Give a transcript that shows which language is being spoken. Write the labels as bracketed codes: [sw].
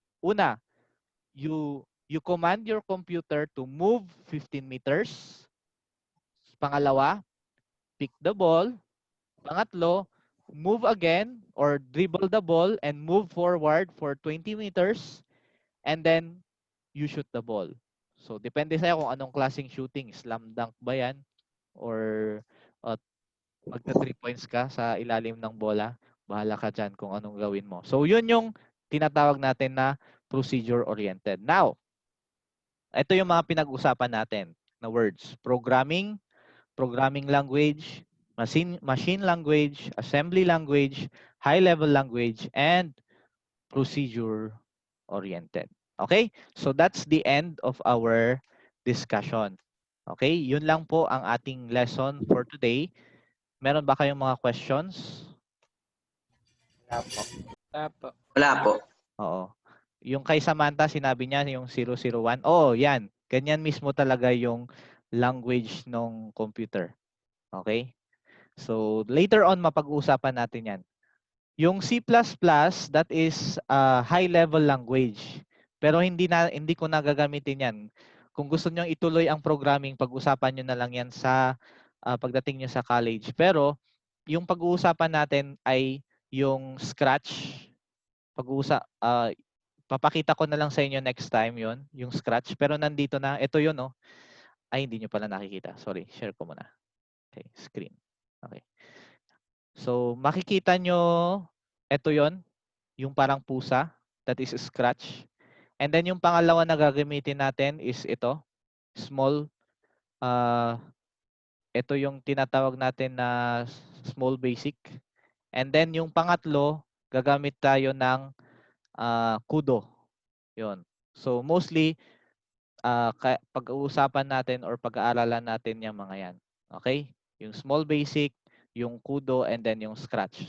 [en] Una, you command your computer to move 15 meters. Pangalawa, pick the ball. Pangatlo, move again or dribble the ball and move forward for 20 meters. And then, you shoot the ball. [tl] So, depende sa'yo kung anong klaseng shooting. Slam dunk ba yan? Or magta 3 points ka sa ilalim ng bola, bahala ka dyan kung anong gawin mo. So, yun yung tinatawag natin na procedure-oriented. Now, ito yung mga pinag-usapan natin na words. [en] Programming language, machine language, assembly language, high-level language, and procedure-oriented. Okay? So that's the end of our discussion. [tl] Okay? Yun lang po ang ating lesson for today. Meron ba kayong mga questions? Wala po. Oo. Yung kay Samantha, sinabi niya yung 001. Oo, yan. Ganyan mismo talaga yung language ng computer. Okay? So, later on, mapag-uusapan natin yan. [en] Yung C++, that is a high-level language. [tl] Pero hindi ko nagagamitin yan. Kung gusto niyo ituloy ang programming, pag-usapan niyo na lang yan sa pagdating niyo sa college. Pero, yung pag-uusapan natin ay yung Scratch. Papakita ko na lang sa inyo next time yon yung Scratch. Pero nandito na. Ito yun, no? Ay, hindi nyo pala nakikita. Sorry, share ko muna. Okay, screen. Okay. So, makikita nyo, ito yon yung parang pusa. [en] That is Scratch. [tl] And then yung pangalawa na gagamitin natin is ito. Small. Ito yung tinatawag natin na small basic. And then yung pangatlo, gagamit tayo ng Kudo. Yon. So, mostly, pag-uusapan natin or pag-aaralan natin yung mga yan. Okay? Yung small basic, yung Kudo, and then yung Scratch.